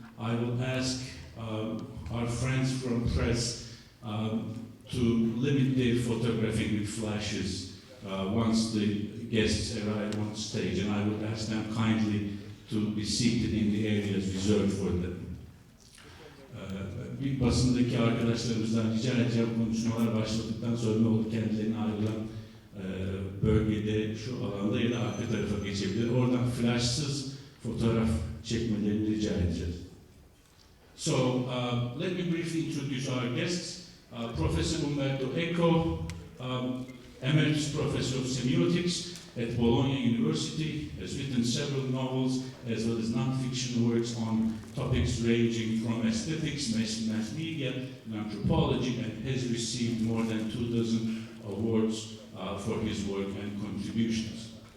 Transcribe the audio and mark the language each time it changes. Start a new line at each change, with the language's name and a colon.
English: I will ask our friends from press to limit their photographing with flashes once the guests arrive on stage, and I would ask them kindly to be seated in the areas reserved for them.
Turkish: Bir basındaki arkadaşlarımızdan rica edeceğim, konuşmalar başladıktan sonra ne olur kendilerine ayrılan bölgede, şu alanda ya da arka tarafa geçebilir. Oradan flashsız fotoğraf çekmelerini rica edeceğiz.
English: So, let me briefly introduce our guests. Professor Umberto Eco, Emeritus Professor of Semiotics at Bologna University, has written several novels as well as non-fiction works on topics ranging from aesthetics, mass media, and anthropology, and has received more than 24 awards for his work and contributions.